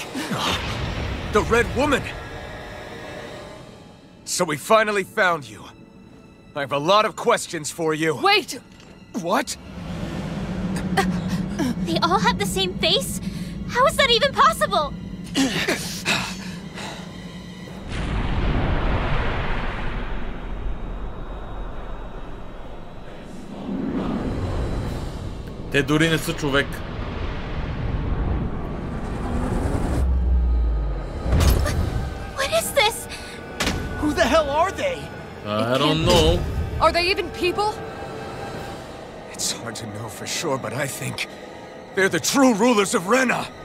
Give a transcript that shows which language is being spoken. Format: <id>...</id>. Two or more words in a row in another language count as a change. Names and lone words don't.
<en>The Red Woman! So we finally found you. I have a lot of questions for you. Wait! What? They all have the same face? How is that even possible?</en> <bg>Те дори не са човек.</bg> <en>What is this? Who the hell are they? I don't know. Are they even people? It's hard to know for sure, but I think they're the true rulers of Rena.</en>